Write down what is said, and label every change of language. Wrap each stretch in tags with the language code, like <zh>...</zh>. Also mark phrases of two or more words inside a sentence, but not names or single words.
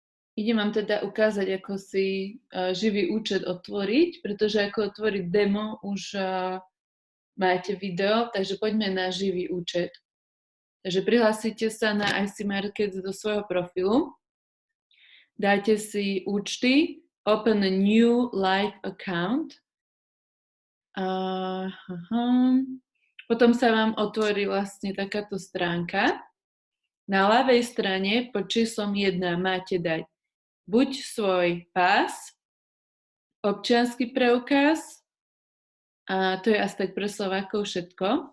<sk>Idem vám teda ukázať, ako si živý účet otvoriť, pretože ako otvoriť demo už máte video, takže poďme na živý účet. Takže prihlásite sa na IC Markets do svojho profilu, dáte si účty,</sk> <en>open a new live account,</en> <sk>potom sa vám otvorí vlastne takáto stránka. Na ľavej strane pod číslom 1 máte dať buď svoj pás, občiansky preukaz, a to je asi tak pre Slovákov všetko.</sk>